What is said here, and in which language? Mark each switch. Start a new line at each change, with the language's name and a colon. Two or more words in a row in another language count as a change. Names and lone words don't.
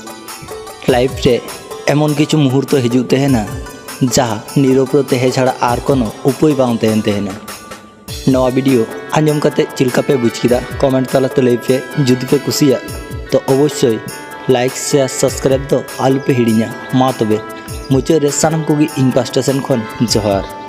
Santali: लाइफ रे
Bangla: এমন কিছু মুহূর্ত
Santali: हिजुग तहेना जहाँ नीरव तहे
Bangla: ছাড়া আর কোনো উপায়
Santali: बांग तहेन तहेना। नवा वीडियो आंजम कते चिलका पे बुझ किदा कमेंट तालाते लई पे जुदी पे कुसिया तो अवश्य
English: like share subscribe
Santali: दो आलू पे हिड़िया मा तबे मुचाद रे सानाम कोगी इन पास्टा सेन खन जोहार।